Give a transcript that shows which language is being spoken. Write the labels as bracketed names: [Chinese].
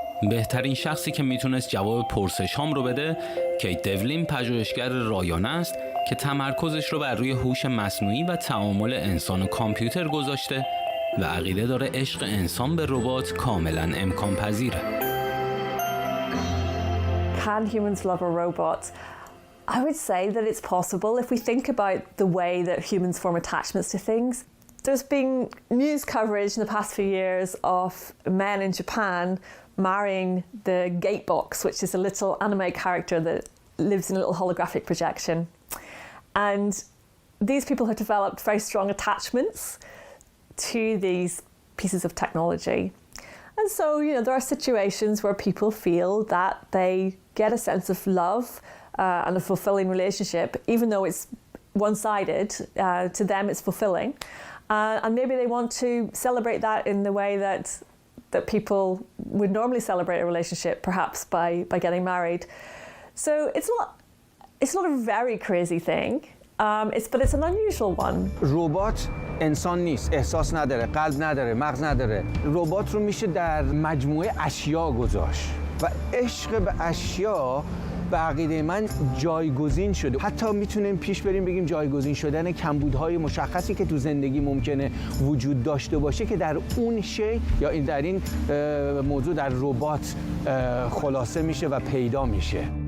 [Persian] بهترین شخصی که میتونست جواب پرسش هام رو بده، کیت دیولین، پژوهشگر رایانه است که تمرکزش رو بر روی هوش مصنوعی و تعامل انسان و کامپیوتر گذاشته و عقیده داره عشق انسان به ربات کاملا امکان پذیره. [English] Can humans love a robot? I would say that it's possible if we think about the way that humans form attachments to things. There's been news coverage in the past few years of men in Japan marrying the gate box, which is a little anime character that lives in a little holographic projection. And these people have developed very strong attachments to these pieces of technology. And so, there are situations where people feel that they get a sense of love and a fulfilling relationship, even though it's one-sided. To them, it's fulfilling. And maybe they want to celebrate that in the way that people would normally celebrate a relationship, perhaps by getting married. So it's not a very crazy thing, but it's an unusual one. [Persian] ربات انسان نیست، احساس نداره، قلب نداره، مغز نداره. ربات رو میشه در مجموعه اشیا گذاشت و عشق به اشیا به عقیده من جایگزین شده. حتی میتونیم پیش بریم بگیم جایگزین شدن کمبودهای مشخصی که تو زندگی ممکنه وجود داشته باشه که در اون شی یا این در این موضوع در ربات خلاصه میشه و پیدا میشه.